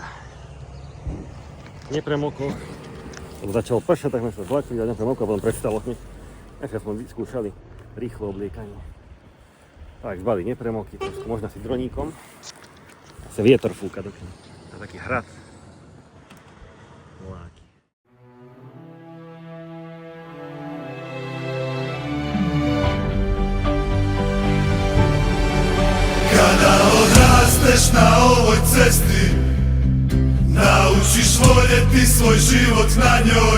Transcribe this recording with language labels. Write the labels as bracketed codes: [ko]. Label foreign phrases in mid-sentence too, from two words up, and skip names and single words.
[sk] Nepremokol, lebo začalo pršať, tak sme sa zlakli a nepremokol, a potom prestalo hneď. Ešte sme vyskúšali rýchlo obliekanie. Tak, zbali nepremokli, trošku možno si droníkom. A sa vietor fúka do knihy. To je taký hrad. Voláky. [hr] Kada odrasteš na ovoj cesti, naučiš voljeti svoj život na njoj.